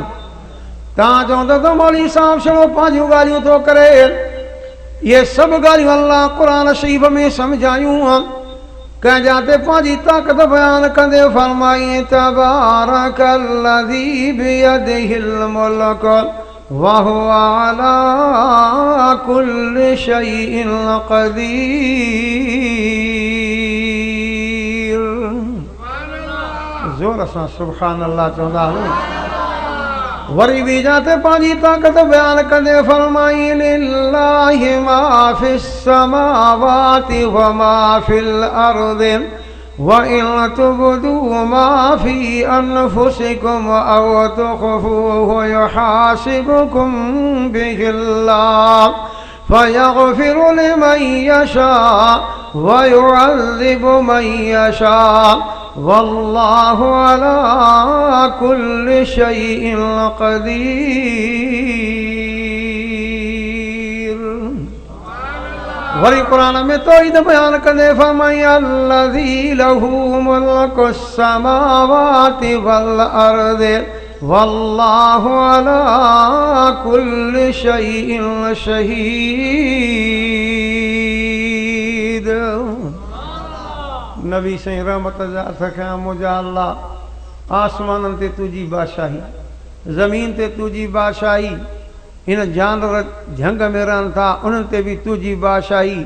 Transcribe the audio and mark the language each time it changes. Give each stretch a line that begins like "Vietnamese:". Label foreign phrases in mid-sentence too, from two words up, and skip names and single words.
Sindhi: तव्हां चवंदो त मौलवी साहब छड़ो पंहिंजूं ॻाल्हियूं थो करे, इहे सभु ॻाल्हियूं अल्लाह क़ुर शरीफ़ में सम्झायूं, कंहिंजा ते पंहिंजी ताक़त बयानु कंदे फरमाई
Arabic: تبارك الذي بيده الملك وهو على كل شيء قدير.
Sindhi: ज़ोर सां
Arabic: سبحان الله
Sindhi: चवंदा हलो। वरी बि जाते पंहिंजी ताक़त बयानु कंदे फरमाई लिल्लाहि
Arabic: ما في السماوات وما في الأرض وإن تبدوا ما في أنفسكم أو تخفوه يحاسبكم به الله فيغفر لمن يشاء ويعذب من يشاء والله على كل شيء قدير.
Sindhi: वरी कुरान में तौहीद बयान कंदे फरमाई
Arabic: الذي له ملك السماوات والأرض والله على كل شيء شهيد.
Sindhi: नबी साईं रहमत जा सखिया मुंहिंजा अल्लाह आसमाननि ते तुंहिंजी बादशाही, ज़मीन ते तुंहिंजी बादशाही, हिन जानवर झंग में रहनि था उन्हनि ते बि तुंहिंजी बादशाही।